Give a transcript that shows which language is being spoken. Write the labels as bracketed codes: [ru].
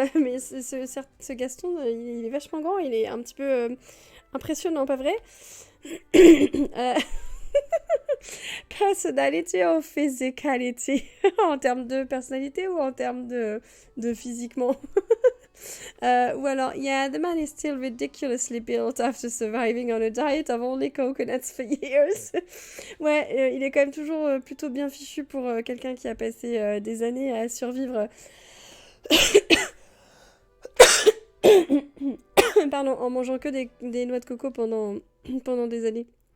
[fr] Mais ce Gaston, il est vachement grand, il est un petit peu impressionnant, pas vrai? [en] Personality or physicality? [fr] En termes de personnalité ou en termes de physiquement? Ou alors, [en] yeah, the man is still ridiculously built after surviving on a diet of only coconuts for years. [fr] Ouais, il est quand même toujours plutôt bien fichu pour quelqu'un qui a passé des années à survivre pardon, en mangeant que des noix de coco pendant des années.